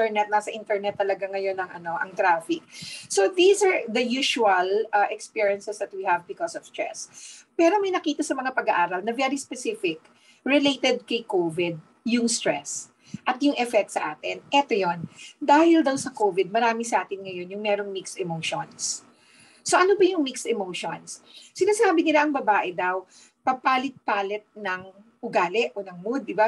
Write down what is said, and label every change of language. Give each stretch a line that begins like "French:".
Filipino: Nasa internet talaga ngayon ang traffic.
English: So these are the usual experiences that we have because of stress.
Filipino: Pero may nakita sa mga pag-aaral na very specific, related kay COVID, yung stress at yung effect sa atin. Eto yon. Dahil daw sa COVID, marami sa atin ngayon yung merong
English: mixed emotions.
Filipino: So ano ba yung mixed emotions? Sinasabi nila ang babae daw, papalit-palit ng ugali o ng mood, di ba?